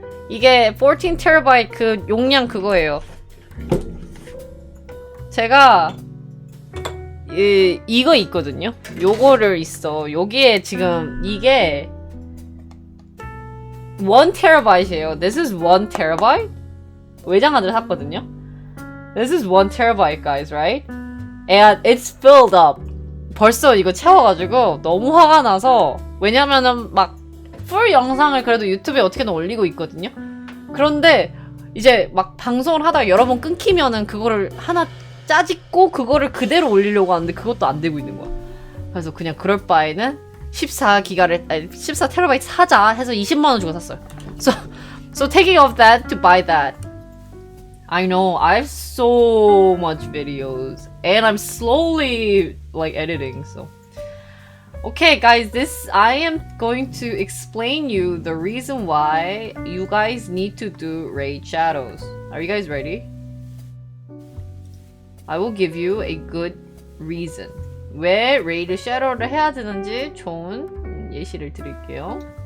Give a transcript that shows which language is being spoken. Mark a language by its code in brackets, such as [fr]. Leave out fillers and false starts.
[ko] 이게 14 terabyte 그 용량 그거예요. 제가 이거 있거든요. 요거를 있어. 여기에 지금 이게 1 terabyte이에요. [en] This is 1 terabyte? [ko] 외장하드를 샀거든요. [en] This is 1 terabyte, guys, right? And it's filled up. [ko] 벌써 이거 채워가지고 너무 화가 나서 왜냐면은 막 풀 영상을 그래도 유튜브에 어떻게든 올리고 있거든요. 그런데 이제 막 방송을 하다가 여러 번 끊기면은 그거를 하나 짜집고 그거를 그대로 올리려고 하는데 그것도 안 되고 있는 거야. 그래서 그냥 그럴 바에는 14 테라바이트 사자 해서 20만원 주고 샀어요. [en] So taking off that to buy that. I know I have so much videos and I'm slowly like editing. So okay guys, I am going to explain you the reason why you guys need to do raid shadows. Are you guys ready? I will give you a good reason. [ko] 왜 raid shadow를 해야 되는지 좋은 예시를 드릴게요.